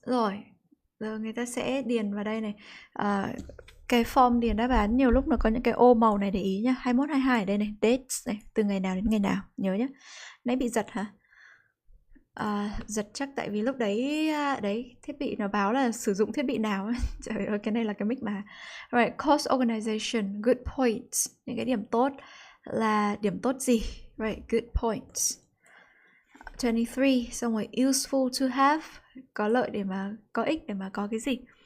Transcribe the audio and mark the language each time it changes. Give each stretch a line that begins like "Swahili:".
Vietnamese: Rồi, giờ người ta sẽ điền vào đây này. Cái form điền đáp án nhiều lúc nó có những cái ô màu này để ý nhá. 21, 22 ở đây này. Dates này, từ ngày nào đến ngày nào. Nhớ nhá. Nãy bị giật hả? Giật chắc tại vì lúc đấy thiết bị nó báo là sử dụng thiết bị nào. Trời ơi, cái này là cái mic mà.
English: Right, course organization, good points.
Vietnamese: Những cái điểm tốt là điểm tốt gì?
English: Right, good points.
Vietnamese: 23, xong rồi
English: useful to have,
Vietnamese: có lợi để mà, có ích để mà có cái gì.